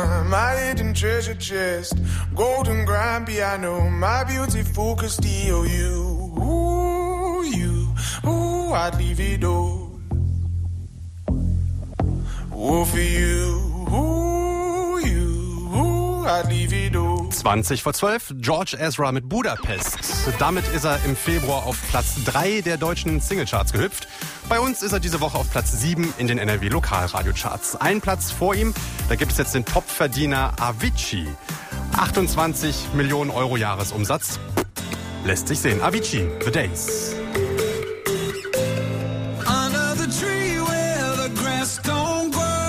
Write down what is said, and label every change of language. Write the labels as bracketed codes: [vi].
[en] My hidden treasure chest, golden grand piano, my beautiful Castillo, you, ooh, you, ooh, I'd leave it all. Ooh, for you, ooh, you, ooh, I'd leave it all. [de] 20 vor 12, George Ezra mit Budapest. Damit ist er im Februar auf Platz 3 der deutschen Singlecharts gehüpft. Bei uns ist er diese Woche auf Platz 7 in den NRW-Lokalradio-Charts. Ein Platz vor ihm, da gibt es jetzt den Topverdiener Avicii. 28 Millionen Euro Jahresumsatz. Lässt sich sehen. Avicii, The Days. [en] Under the tree where the grass don't grow.